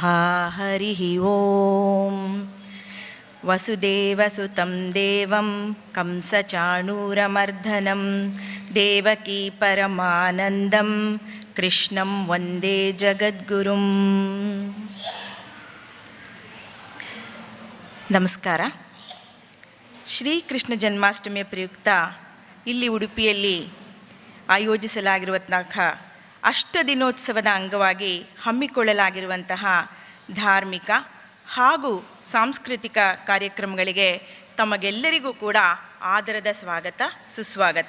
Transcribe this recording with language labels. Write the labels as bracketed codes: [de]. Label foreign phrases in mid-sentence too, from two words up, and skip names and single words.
[sa] ಹರಿ ಓಂ. ವಸುದೇವಸುತಂ ದೇವಂ ಕಂಸಚಾಣೂರಮರ್ದನಂ ದೇವಕೀ ಪರಮಾನಂದಂ ಕೃಷ್ಣಂ ವಂದೇ ಜಗದ್ಗುರುಂ. [kn] ನಮಸ್ಕಾರ. ಶ್ರೀಕೃಷ್ಣ ಜನ್ಮಾಷ್ಟಮಿಯ ಪ್ರಯುಕ್ತ ಇಲ್ಲಿ ಉಡುಪಿಯಲ್ಲಿ ಆಯೋಜಿಸಲಾಗಿರುವಂತಹ ಅಷ್ಟದಿನೋತ್ಸವದ ಅಂಗವಾಗಿ ಹಮ್ಮಿಕೊಳ್ಳಲಾಗಿರುವಂತಹ ಧಾರ್ಮಿಕ ಹಾಗೂ ಸಾಂಸ್ಕೃತಿಕ ಕಾರ್ಯಕ್ರಮಗಳಿಗೆ ತಮಗೆಲ್ಲರಿಗೂ ಕೂಡ ಆದರದ ಸ್ವಾಗತ, ಸುಸ್ವಾಗತ.